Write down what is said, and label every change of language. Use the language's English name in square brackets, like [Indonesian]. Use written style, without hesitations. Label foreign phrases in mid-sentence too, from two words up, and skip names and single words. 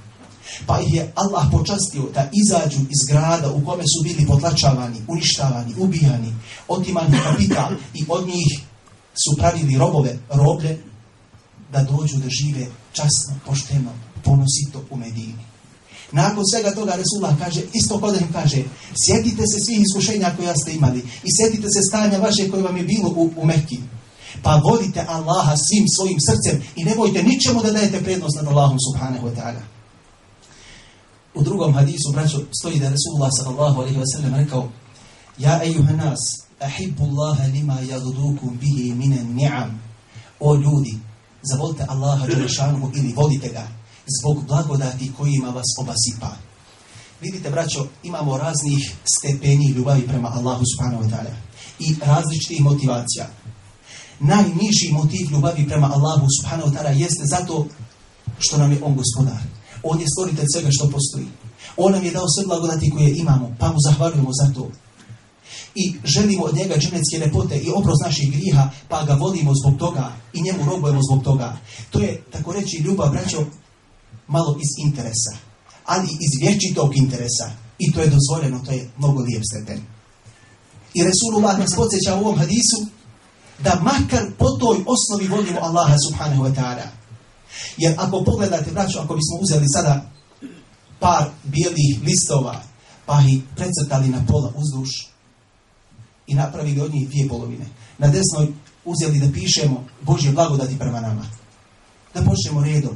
[Bosnian] Pa ih je Allah počastio da izađu iz grada u kome su bili potlačavani, uništavani, ubijani, otimani kapital i od njih su pravili roblje, da dođu da žive časno, pošteno, ponosito u Medini. Nakon svega toga Resulullah kaže, isto kod im kaže, sjetite se svih iskušenja koja ste imali i sjetite se stanja vaše koje vam je bilo u Mekki. Pa volite Allaha svim svojim srcem i nemojte ničemu da dajete prednost nad Allahom [Arabic] سبحانه وتعالى. [Bosnian] U drugom hadisu, braćo, stoji da je Resulullah [Arabic] صلى الله عليه وسلم rekao: يا أيها الناس أحبوا الله لما يغذوكم به من النعم. [Bosnian] O ljudi, zavolite Allaha dželešanuhu ili volite ga zbog blagodati kojima vas obasipa. Vidite, braćo, imamo raznih stepeni ljubavi prema Allahu [Arabic] سبحانه وتعالى [Bosnian] i različitih motivacija. Najniži motiv ljubavi prema Allahu [Arabic] سبحانه وتعالى [Bosnian] jeste zato što nam je on gospodar. On je stvoritelj svega što postoji. On nam je dao sve blagodati koje imamo, pa mu zahvaljujemo za to. I želimo od njega dženecke ljepote i oprost naših griha, pa ga volimo zbog toga i njemu robujemo zbog toga. To je, tako reći, ljubav, braćo, malo iz interesa, ali iz vječitog interesa. I to je dozvoljeno, to je mnogo lijep stepen. I Resulullah nas podsjeća u ovom hadisu da makar po toj osnovi volimo Allaha [Arabic] سبحانه وتعالى. [Bosnian] Jer ako pogledate, braćo, ako bismo uzeli sada par bijelih listova, pa ih precrtali na pola uzduž i napravili od njih dvije polovine, na desnoj uzeli da pišemo Božje blagodati prema nama. Da počnemo redom.